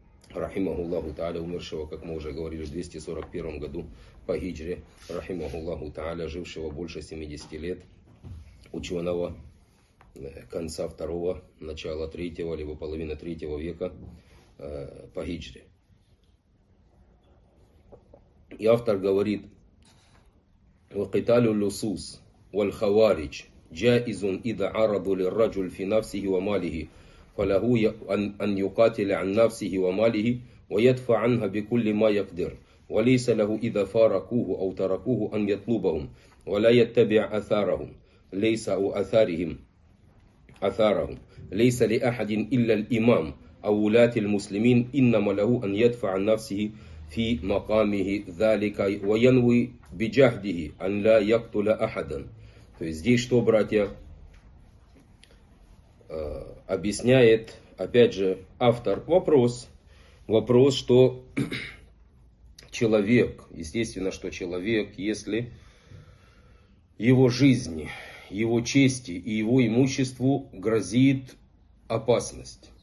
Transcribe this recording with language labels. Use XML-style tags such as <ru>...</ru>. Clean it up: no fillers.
<ru>рахимахуллаху тааля, умершего, как мы уже говорили, в 241 году по хиджре, рахимахуллаху тааля, жившего больше 70 лет, ученого конца второго, начала третьего, либо половины третьего века по хиджре. И автор говорит,</ru> <ar>«Вакиталю лусус». والخوارج جائز إذا عرضوا للرجل في نفسه وماله فله أن يقاتل عن نفسه وماله ويدفع عنها بكل ما يقدر وليس له إذا فارقوه أو تركوه أن يطلبهم ولا يتبع أثارهم ليس أو أثارهم ليس لأحد إلا الإمام أو ولاة المسلمين إنما له أن يدفع عن نفسه في مقامه ذلك وينوي بجهده أن لا يقتل أحدا.</ar> <ru>То есть здесь что, братья, объясняет, опять же, автор вопрос, что человек, естественно, что человек, если его жизни, его чести и его имуществу грозит опасность.</ru>